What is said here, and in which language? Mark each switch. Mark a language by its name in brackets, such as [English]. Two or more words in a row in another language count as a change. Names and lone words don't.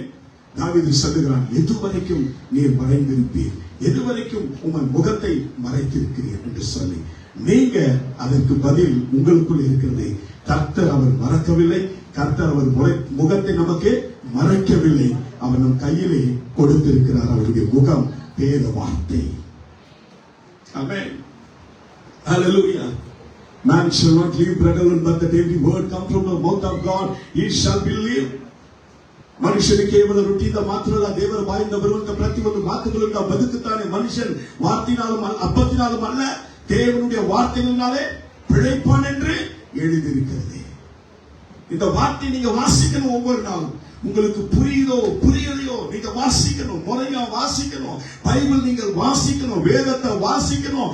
[Tamil] தாவீது சொல்லுகிறான், எதுவரைக்கும் நீர் மறைந்திருப்பீர், எதுவரைக்கும் உங்கள் முகத்தை மறைத்திருக்கிறீர் என்று சொல்லி, நீங்க அதற்கு பதில் உங்களுக்குள் இருக்கிறது. கர்த்தர் அவர் மறக்கவில்லை, கர்த்தர் அவர் முகத்தை நமக்கு மறைக்கவில்லை. அவர் நம் கையிலே கொடுத்திருக்கிறார் அவருடைய முகம், வேத வார்த்தை. ஆமென். ஹல்லேலூயா. [English] Man shall not live bread alone, but that every word come from the mouth of God, he shall believe. [Kannada] ಮನುಷ್ಯನ ಕೇವಲ ರೊಟ್ಟಿಯಿಂದ ಮಾತ್ರ ಅಲ್ಲ, ದೇವರ ಬಾಯಿಂದ ಬರುವಂತ ಪ್ರತಿಯೊಂದು ಮಾತುಗಳಿಂದ ಬದುಕುತ್ತಾನೆ. [Tamil] ಮನುಷ್ಯன் வார்த்தையினாலும் அப்பத்தினாலும் அல்ல, தேவனுடைய வார்த்தைகளினாலே பிழைப்பான் என்று எழுதியிருக்கிறது. இந்த வார்த்தை நீங்க வாசிக்கணும். ஒவ்வொரு நாளும் உங்களுக்கு புரியுதோ புரியலையோ நீங்க வாசிக்கணும், முறையா வாசிக்கணும். பைபிள் நீங்கள் வாசிக்கணும், வேதத்தை வாசிக்கணும்.